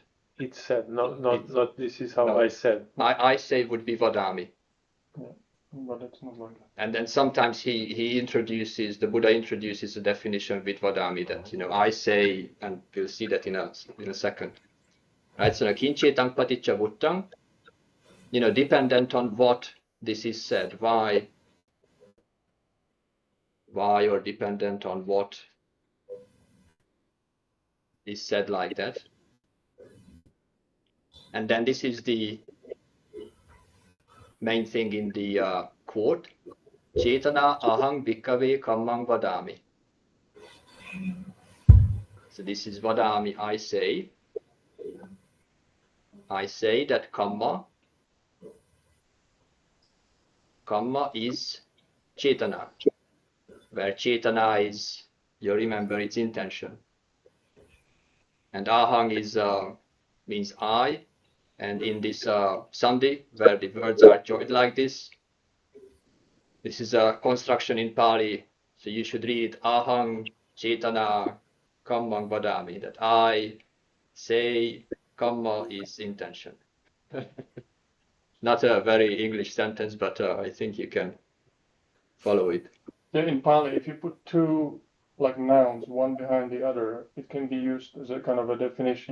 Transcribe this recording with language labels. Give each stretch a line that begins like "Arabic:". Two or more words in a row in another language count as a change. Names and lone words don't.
English: It's said, not this is how I said. I say would be vadami. Yeah, but it's not like that. And then sometimes the Buddha introduces a definition with vadami that, I say, and we'll see that in a second. Right, so
Pali: kinchetang paticca vuttang,
English: dependent on what this is said, why or dependent on what is said like that. And then this is the main thing in the quote,
Pali: Chetana ahang bhikkhave kammang vadami.
English: So this is vadami, I say. I say that Kamma is Chetana, where Chetana is, you remember, its intention. And ahang is means I, and in this sandhi, where the words are joined like this is a construction in Pāli, so you should read
Pali: ahang Chetana kammang vadami,
English: that I say Kamma is intention. Not a very English sentence, but I think you can follow it. Yeah, in Pali, if you put two like nouns, one behind the other, it can be used as a kind of a definition.